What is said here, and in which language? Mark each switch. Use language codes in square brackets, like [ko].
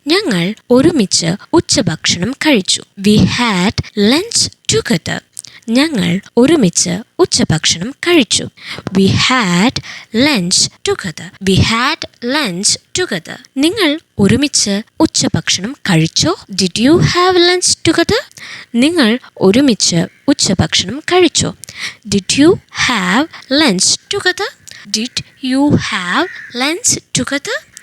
[ml] ഞങ്ങൾ ഒരുമിച്ച് ഉച്ചഭക്ഷണം കഴിച്ചു. [en] We had lunch together. [ml] ഞങ്ങൾ ഒരുമിച്ച് ഉച്ചഭക്ഷണം കഴിച്ചു. [en] We had lunch together. We had lunch together. [ml] നിങ്ങൾ ഒരുമിച്ച് ഉച്ചഭക്ഷണം കഴിച്ചോ? [en] Did you have lunch together? [ml] നിങ്ങൾ ഒരുമിച്ച് ഉച്ചഭക്ഷണം കഴിച്ചോ? [en] Did you have lunch together? Did you have lunch together?